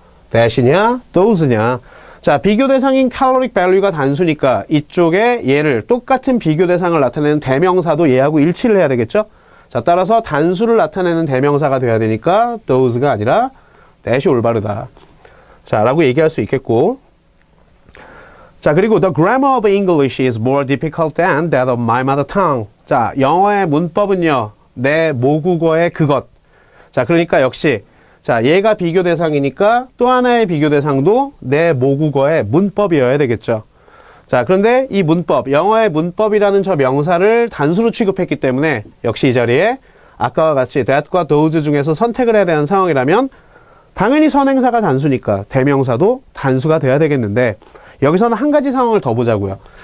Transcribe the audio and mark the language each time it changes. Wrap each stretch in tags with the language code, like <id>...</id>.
<ko>that이냐, those냐. 자, 비교 대상인 caloric value가 단수니까 이쪽에 얘를 똑같은 비교 대상을 나타내는 대명사도 얘하고 일치를 해야 되겠죠? 자, 따라서 단수를 나타내는 대명사가 돼야 되니까 those가 아니라 that이 올바르다. 자, 라고 얘기할 수 있겠고.</ko> <en>자, 그리고 the grammar of English is more difficult than that of my mother tongue.</en> <ko>자, 영어의 문법은요, 내 모국어의 그것. 자, 그러니까 역시 자, 얘가 비교 대상이니까 또 하나의 비교 대상도 내 모국어의 문법이어야 되겠죠. 자, 그런데 이 문법, 영어의 문법이라는 저 명사를 단수로 취급했기 때문에 역시 이 자리에 아까와 같이 that과 those 중에서 선택을 해야 되는 상황이라면 당연히 선행사가 단수니까 대명사도 단수가 돼야 되겠는데 여기서는 한 가지 상황을 더 보자고요.</ko>